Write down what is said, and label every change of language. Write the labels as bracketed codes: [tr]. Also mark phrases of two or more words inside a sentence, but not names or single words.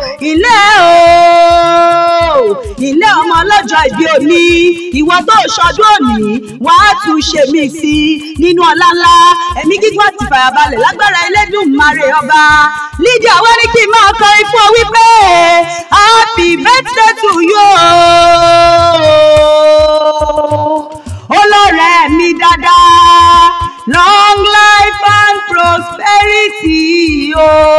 [yo] Ilé o. Ilé ọmọ ọlọ́jọ́ ìbí òní. Ìwọ tó ṣọdún òní, wà á tún ṣe mí sí nínú ọlá ńlá. Ẹ̀mí gígùn àti ìfàyàbalẹ̀ lágbára Elédùmarè ọba. Lydia wá ní kí n máa kọrin fún ọ wípé, [en] "Happy birthday to you o." [yo] Olórẹ́ mi dáadáa, [en] long life and prosperity o.